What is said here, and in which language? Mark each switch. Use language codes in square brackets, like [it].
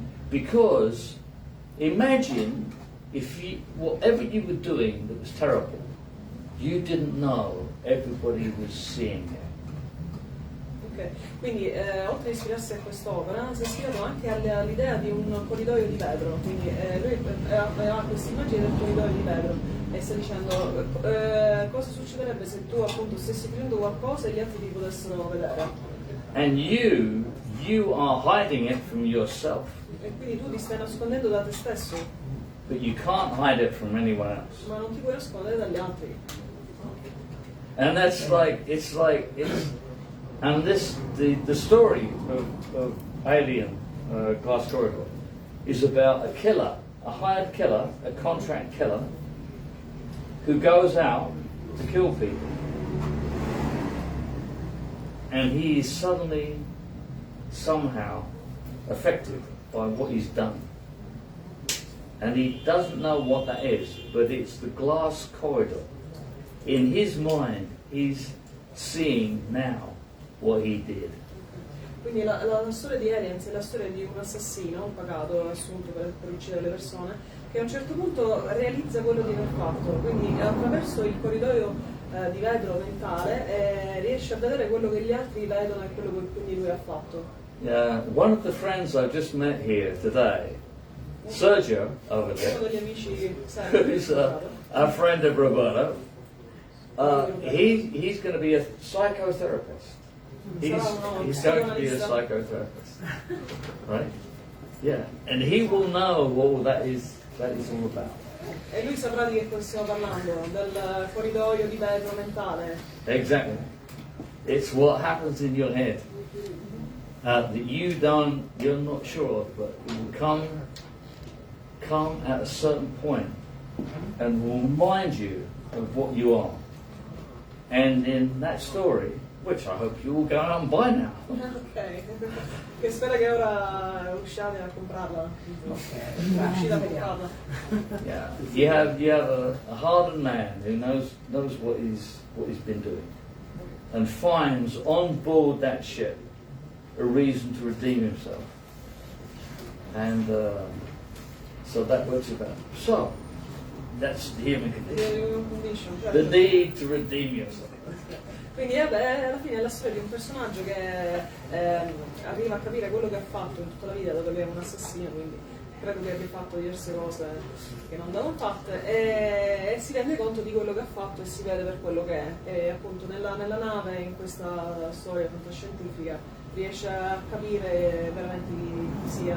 [en] Because imagine if whatever you were doing that was terrible, you didn't know everybody was seeing it. [it] Ok, quindi oltre a ispirarsi a quest'opera si è ispirato anche all'idea di un corridoio di vetro, quindi lui aveva questa immagine del corridoio di vetro e sta dicendo cosa succederebbe se tu appunto stessi facendo qualcosa e gli altri ti potessero vedere. [en] And you are hiding it from yourself, [it] E quindi tu ti stai nascondendo da te stesso, [en] but you can't hide it from anyone else. [it] ma non ti puoi nascondere dagli altri. [en] And and the story of Alien Glass Corridor is about a killer, a hired killer, a contract killer, who goes out to kill people, and he is suddenly, somehow, affected by what he's done. And he doesn't know what that is, but it's the glass corridor. In his mind, he's seeing now what he did. [it] Quindi la storia di Aliens è la storia di un assassino, un pagato assunto per uccidere le persone, che a un certo punto realizza quello di aver fatto, quindi attraverso il corridoio di vetro mentale riesce a vedere quello che gli altri vedono e quello che quindi lui ha fatto. [en] One of the friends I've just met here today, Sergio over there, [it] Uno degli amici [en] who's a friend of Roberto, he's going to be a psychotherapist. He's going to be a psychotherapist, right? Yeah, and he will know what that is all about. [it] E lui saprà di che cosa stiamo parlando, del corridoio di vetro mentale. [en] Exactly. It's what happens in your head that you're not sure of, but it will come at a certain point and will remind you of what you are. And in that story, which I hope you all go out and buy now. [it] Ok, che spero che ora usciate a comprarla. Uscite a comprarla. [en] Yeah, you have a hardened man who knows what he's been doing, and finds on board that ship a reason to redeem himself, and so that works about. So that's the human condition. The need to redeem yourself. [it] Quindi alla fine è la storia di un personaggio che arriva a capire quello che ha fatto in tutta la vita, dato che è un assassino, quindi credo che abbia fatto diverse cose che non andavano fatte, e si rende conto di quello che ha fatto e si vede per quello che è. E appunto nella nave, in questa storia fantascientifica, riesce a capire veramente chi sia.